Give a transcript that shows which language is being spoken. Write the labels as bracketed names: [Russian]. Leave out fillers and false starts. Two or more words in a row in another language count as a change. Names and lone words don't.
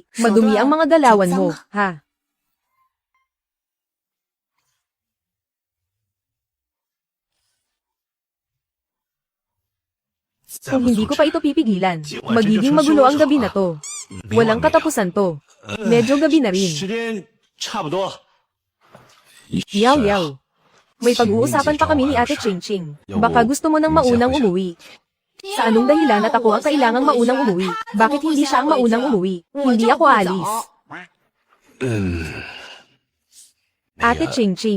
[Filipino] Madumi ang mga galawan mo, ha? Kung hindi ko pa ito pipigilan, magiging magulo ang gabi na to. Walang katapusan to. Medyo gabi na rin. [Chinese] 时间差不多了。 Yaw yaw. [Filipino] May pag-uusapan pa kami ni Ate Ching Ching. Baka gusto mo nang maunang umuwi. Sa anong dahilan at ako ang kailangang maunang umuwi? Bakit hindi siya ang maunang umuwi? Hindi ako alis. Ate Ching Ching,